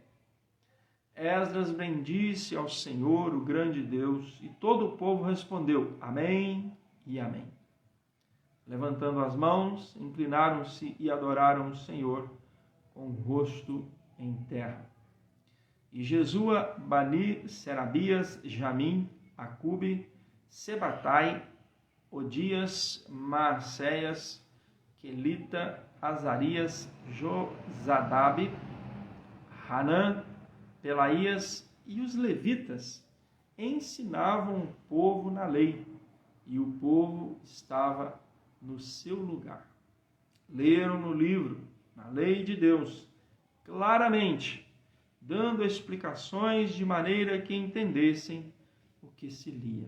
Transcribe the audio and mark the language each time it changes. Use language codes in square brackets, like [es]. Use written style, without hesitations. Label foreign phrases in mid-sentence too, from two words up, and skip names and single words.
[pt] Esdras bendisse ao Senhor, o grande Deus, e todo o povo respondeu, Amém e Amém. Levantando as mãos, inclinaram-se e adoraram o Senhor com o rosto em terra. E Jesua, Bani, Serabias, Jamim, Acube, Sebatai, Odias, Maacéias, Quelita, Azarias, Jozadab, Hanã, Pelaías e os levitas ensinavam o povo na lei, e o povo estava no seu lugar. Leram no livro, na lei de Deus, claramente, dando explicações de maneira que entendessem o que se lia.